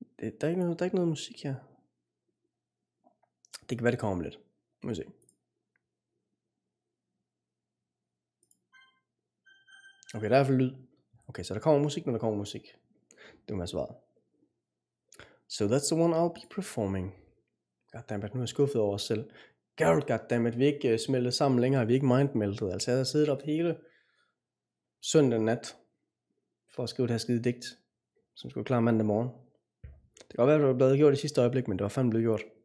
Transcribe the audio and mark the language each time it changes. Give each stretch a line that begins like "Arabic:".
Danish: Der er ikke noget musik her. Det kan være, det kommer om lidt. Nu må vi se. Okay, der er i hvert fald lyd. Okay, så der kommer musik, når der kommer musik. Det må være svaret.
English: So that's the one I'll be performing.
Danish: Goddammit, nu er jeg skuffet over os selv. Goddammit, vi er ikke smeltet sammen længere. Vi er ikke mindmeltet. Altså jeg havde siddet op hele søndag nat for at skrive det her skide digt, som skulle klar mandag morgen. Det kan godt være, at det var blevet gjort i sidste øjeblik, men det var fandme blevet gjort.